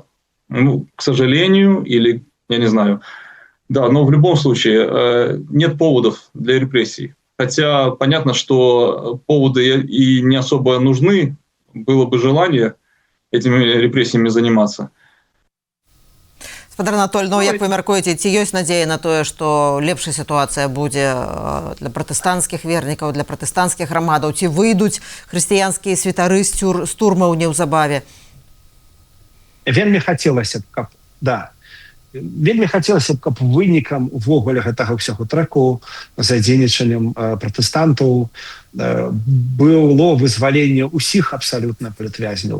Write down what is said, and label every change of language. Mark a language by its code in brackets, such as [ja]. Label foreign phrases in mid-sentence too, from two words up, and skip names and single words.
[ru] Ну, к сожалению, или я не знаю. Да, но в любом случае нет поводов для репрессий. Хотя понятно, что поводы и не особо нужны, было бы желание этими репрессиями заниматься. [be] Спадар Анатоль, ну, як вы мяркуеце, ці ёсць надзея на тое, што лепшая сітуацыя будзе для пратэстанцкіх вернікаў, для пратэстанцкіх грамадаў, ці выйдуць хрысціянскія святары з турмаў неўзабаве? Вельмі хацелася б, каб да. Вельмі хацелася б, каб вынікам увогуле гэтага ўсяго трэку за дзейнічаннем пратэстантаў было вызваленне ўсіх абсалютна палітвязняў.